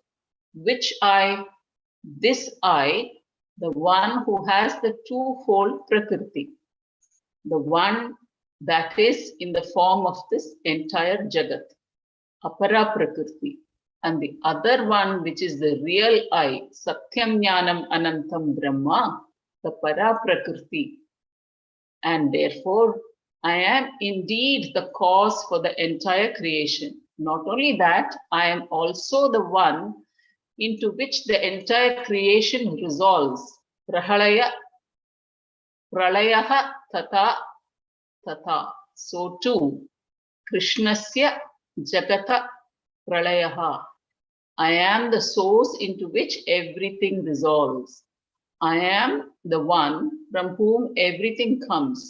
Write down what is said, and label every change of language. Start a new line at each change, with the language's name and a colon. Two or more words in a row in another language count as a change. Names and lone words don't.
English: Which I, this I, the one who has the twofold Prakriti, the one that is in the form of this entire Jagat,
Sanskrit: अपर प्रकृति,
English: and the other one which is the real I,
Sanskrit: सत्यं ज्ञानम् अनन्तं ब्रह्म,
English: the
Sanskrit: पर प्रकृति.
English: And therefore, I am indeed the cause for the entire creation. Not only that, I am also the one into which the entire creation resolves.
Sanskrit: प्रलयः तत तत.
English: So too,
Sanskrit: कृष्णस्य जगत प्रलयः.
English: I am the source into which everything resolves. I am the one from whom everything comes.